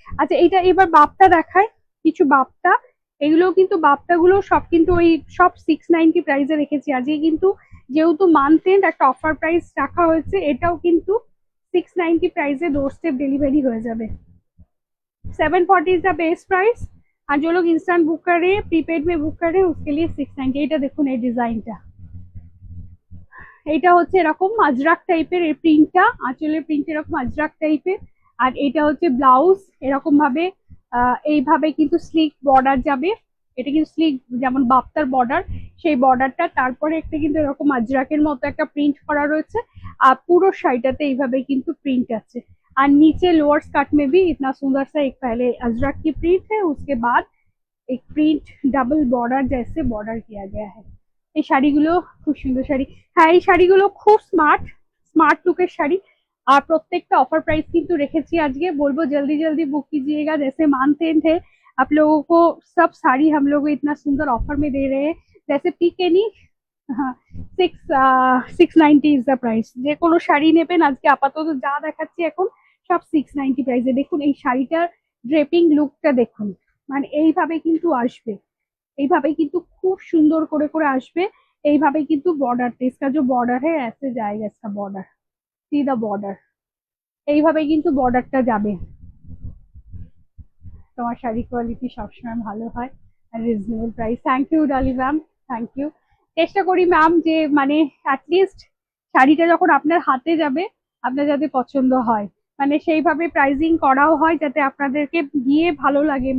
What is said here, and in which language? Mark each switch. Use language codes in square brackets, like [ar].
[bn] আচ্ছা এইটা এবার বাপ্তা দেখায়, কিছু বাপ্তা। এগুলো কিন্তু বাপ্তাগুলো সব কিন্তু ওই সব 690 প্রাইসে রেখেছি আজকে, কিন্তু যেহেতু মান্থ এন্ড একটা অফার প্রাইস রাখা হয়েছে, এটাও কিন্তু [hi] 690 प्राइस डोर स्टेप डिलीवरी हो जाए। [en] 740 is the best price. [hi] और जो लोग इंस्टेंट बुक कर रहे हैं, प्रीपेड में बुक कर रहे हैं, उसके लिए 690। [bn] এটা দেখুন এই ডিজাইনটা, এটা হচ্ছে এরকম আজরাক টাইপের এই প্রিন্টটা, আঁচলের প্রিন্ট এরকম আজরাক টাইপের। আর এটা হচ্ছে ব্লাউজ, এরকম ভাবে এইভাবে কিন্তু স্লিক বর্ডার যাবে। এটা কিন্তু স্লিক যেমন বাপ্তার বর্ডার, সেই বর্ডারটা, তারপরে একটা কিন্তু এরকম আজরাকের মতো একটা প্রিন্ট করা রয়েছে। আর পুরো শাড়িটাতে এইভাবে কিন্তু প্রিंट আছে। [hi] और नीचे लोअर स्कर्ट में भी इतना सुंदर सा एक पहले अजरक की प्रिंट है, उसके बाद एक प्रिंट डबल बॉर्डर जैसे बॉर्डर किया गया है। [bn] এই শাড়িগুলো খুব সুন্দর শাড়ি। হ্যাঁ এই শাড়িগুলো খুব স্মার্ট, স্মার্ট लुकेर শাড়ি। আর প্রত্যেকটা অফার প্রাইস কিন্তু রেখেছি আজকে। বলবো [hi] जल्दी जल्दी बुक कीजिएगा, जैसे मंथ एंड है, आप लोगों को सब साड़ी हम लोग इतना सुंदर ऑफर में दे रहे हैं। [en] जैसे pick any 690 is the price. [bn] যে কোনো শাড়ি নেবেন আজকে আপাতত যা দেখাচ্ছি এখন সব 690 প্রাইসে। দেখুন এই শাড়িটার ড্রেপিং লুকটা দেখুন, মানে এইভাবে কিন্তু আসবে, এইভাবে কিন্তু খুব সুন্দর করে করে আসবে। এইভাবে কিন্তু বর্ডারটা, [hi] इसका जो बॉर्डर है ऐसे जाएगा, इसका बॉर्डर, [en] see the border, [bn] এইভাবে কিন্তু বর্ডারটা যাবে। তোমার শাড়ি কোয়ালিটি সবসময় ভালো হয় আর reasonable price. Thank you Dolly ma'am, thank you. চেষ্টা করি ম্যাম যে মানে অ্যাটলিস্ট শাড়িটা যখন আপনার হাতে যাবে আপনার যাতে পছন্দ হয়, মানে সেইভাবে প্রাইজিং করাও হয় যাতে আপনাদেরকে গিয়ে ভালো লাগে।